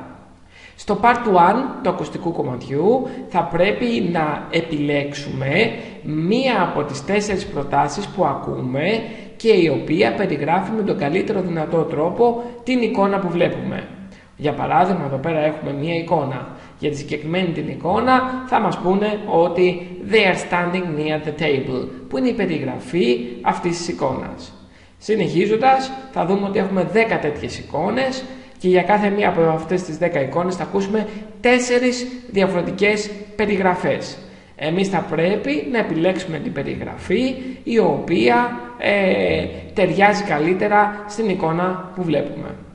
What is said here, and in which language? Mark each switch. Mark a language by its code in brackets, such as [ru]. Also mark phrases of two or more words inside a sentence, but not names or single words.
[el] Στο Part 1 του ακουστικού κομματιού θα πρέπει να επιλέξουμε μία από τις 4 προτάσεις που ακούμε και η οποία περιγράφει με τον καλύτερο δυνατό τρόπο την εικόνα που βλέπουμε. Για παράδειγμα, εδώ πέρα έχουμε μία εικόνα. Για τη συγκεκριμένη την εικόνα θα μας πούνε ότι [en] they are standing near the table, [el] που είναι η περιγραφή αυτής της εικόνας. Συνεχίζοντας, θα δούμε ότι έχουμε 10 τέτοιες εικόνες και για κάθε μία από αυτές τις 10 εικόνες θα ακούσουμε 4 διαφορετικές περιγραφές. Εμείς θα πρέπει να επιλέξουμε την περιγραφή η οποία ταιριάζει καλύτερα στην εικόνα που βλέπουμε.